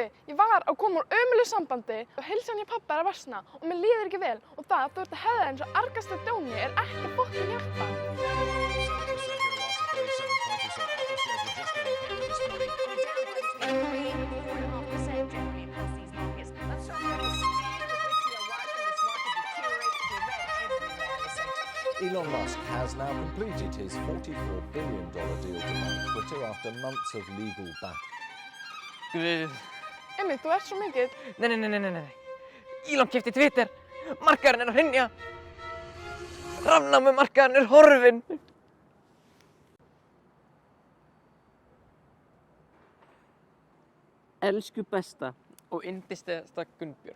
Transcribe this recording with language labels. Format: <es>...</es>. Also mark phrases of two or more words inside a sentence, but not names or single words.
<is>Ég var að koma úr ömurlegu sambandi og heilsan hjá pabba er að versna og mér líður ekki vel og það að þú ert að hefða eins og argasta dóni er ekki að fokkin hjálpa.</is> <en>Elon Musk has now completed his $44 billion deal to buy Twitter after months of legal battle.</en> <is>Guð. Einmitt, þú ert svo mikill. Nei. Elon keypti Twitter. Markaðurinn er að hrynja. Rafnámumarkaðurinn er horfinn. Elsku besta og yndislegasta Gunnbjörg.</is>